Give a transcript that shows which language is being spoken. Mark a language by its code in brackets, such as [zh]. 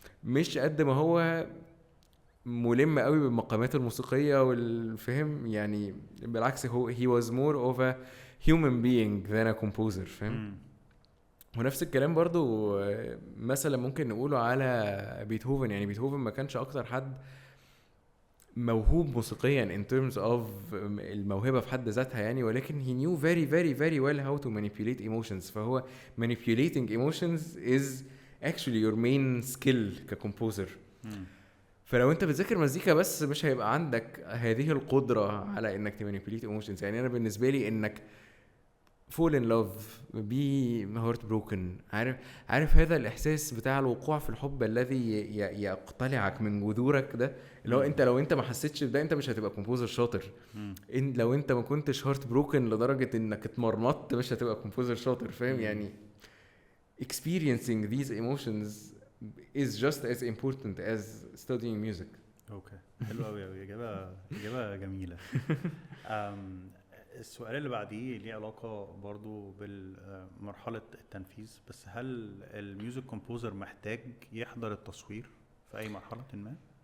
[ar] مش قد ما هو ملم قوي بالمقامات الموسيقية والفهم يعني. بالعكس هو [en] he was more of a human being than a composer. [ar] فاهم؟ مم. ونفس الكلام برضو مثلا ممكن نقوله على بيتهوفن. يعني بيتهوفن ما كانش اكتر حد موهوب موسيقيا [en] in terms of [ar] الموهبة في حد ذاتها يعني، ولكن [en] he knew very very very well how to manipulate emotions. [ar] فهو [en] manipulating emotions is actually your main skill [ar] ككمبوزر. مم. فلو انت بتذاكر مزيكا بس مش هيبقى عندك هذه القدرة على انك تمانيبيوليت emotions. يعني انا بالنسبة لي انك [en] fall in love be heartbroken، [ar] عارف هذا الاحساس بتاع الوقوع في الحب الذي يقتلعك من جذورك ده، اللي هو انت لو انت ما حسيتش بده انت مش هتبقى كومبوزر شاطر. ان لو انت ما كنتش هارت بروكن لدرجة انك اتمرمطت مش هتبقى كومبوزر شاطر. فاهم يعني؟ [en] experiencing these emotions is just as important as studying music. [ar] اوكي حلو قوي قوي، اجابه جميله. السؤال اللي بعديه ليه علاقه برضو بالمرحله التنفيذ، بس هل الميوزك كومبوزر محتاج يحضر التصوير في اي مرحله ما؟